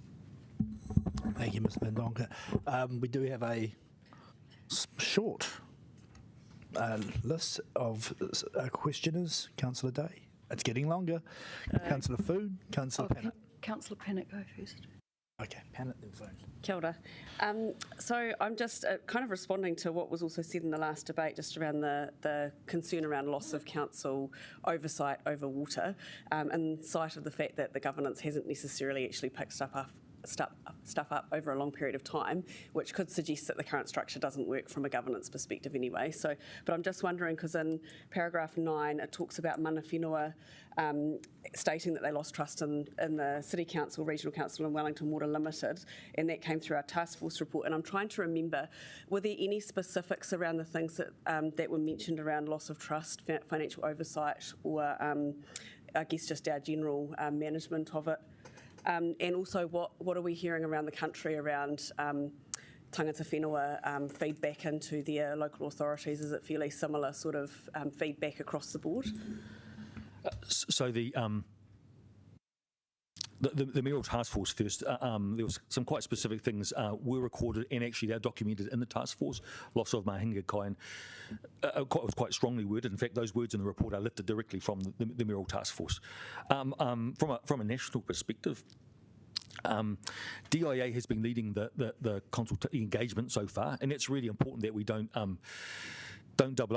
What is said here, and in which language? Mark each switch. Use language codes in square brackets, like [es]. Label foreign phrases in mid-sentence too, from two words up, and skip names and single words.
[en] Thank you, Mr. Mendonca. We do have a short list of questioners. Councillor Day. It's getting longer. Councillor Foon, Councillor Pennant. Councillor Pennant, go first. Okay, Pennant then Foon. [mi] Kia ora. [en] So I'm just kind of responding to what was also said in the last debate, just around the concern around loss of council oversight over water, in sight of the fact that the governance hasn't necessarily actually picked stuff up over a long period of time, which could suggest that the current structure doesn't work from a governance perspective anyway. So, but I'm just wondering, because in paragraph 9 it talks about [mi] mana whenua [en] stating that they lost trust in the City Council, Regional Council and Wellington Water Limited, and that came through our task force report. And I'm trying to remember, were there any specifics around the things that were mentioned around loss of trust, financial oversight, or I guess just our general management of it? And also, what are we hearing around the country around [mi] tangata whenua [en] feedback into their local authorities? Is it fairly similar sort of feedback across the board? So the mayoral task force first, there was some quite specific things were recorded, and actually they're documented in the task force. Loss of [mi] mahinga kai [en] was quite strongly worded. In fact, those words in the report are lifted directly from the mayoral task force. From a national perspective, DIA has been leading the engagement so far, and it's really important that we don't double up.